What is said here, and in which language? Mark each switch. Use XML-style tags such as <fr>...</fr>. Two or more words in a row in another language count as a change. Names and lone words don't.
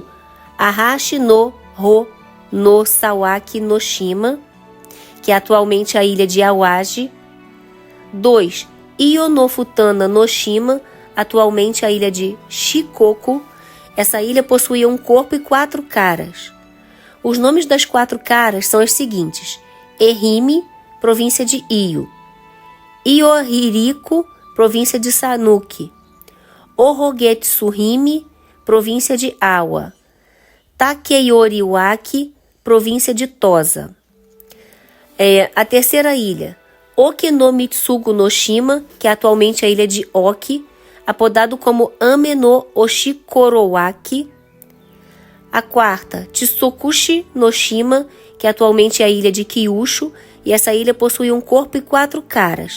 <pt>Arashi no Ho no Sawaki no Shima, que é atualmente a ilha de Awaji. 2. Iyo no Futana no Shima, atualmente a ilha de Shikoku. Essa ilha possuía um corpo e 4 caras. Os nomes das 4 caras são os seguintes: Ehime, província de Iyo; Iohiriko, província de Sanuki; Orogetsuhime, província de Awa; Takeyoriwaki, província de Tosa. A terceira ilha, Oki no Mitsugu no Shima, que é atualmente a ilha de Oki, apodado como Ame no Oshikorowaki. A quarta, Tsukushi no Shima, que é atualmente a ilha de Kyushu, e essa ilha possui um corpo e 4 caras.</pt>